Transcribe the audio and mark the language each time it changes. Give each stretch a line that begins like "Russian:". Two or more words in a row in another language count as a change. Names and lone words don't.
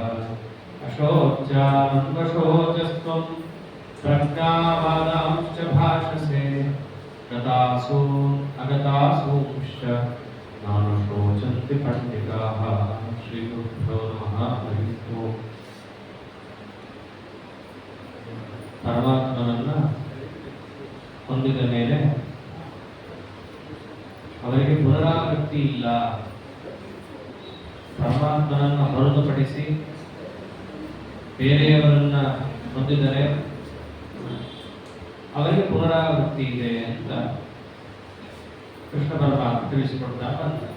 Sanskrit: अशोच्यानन्वशोचस्त्वं प्रज्ञावादांश्च भाषसे गतासु अगतासूंश्च नानुशोचन्ति पण्डिताः श्रीगुरुभ्यो नमः हरिः ओम्
Kannada: ಪರಮಾತ್ಮನನ್ನ ಹೊಂದಿದ ಮೇಲೆ ಅವರಿಗೆ ಪುನರಾವೃತ್ತಿ ಇಲ್ಲ. ಪರಮಾತ್ಮನನ್ನು ಹೊರತುಪಡಿಸಿ ಬೇರೆಯವರನ್ನ ಹೊಂದಿದರೆ ಅವರಿಗೆ ಪುನರಾವೃತ್ತಿ ಇದೆ ಅಂತ ಕೃಷ್ಣ ಪರಮಾತ್ಮ ತಿಳಿಸಿಕೊಡ್ತಾ ಬಂದ.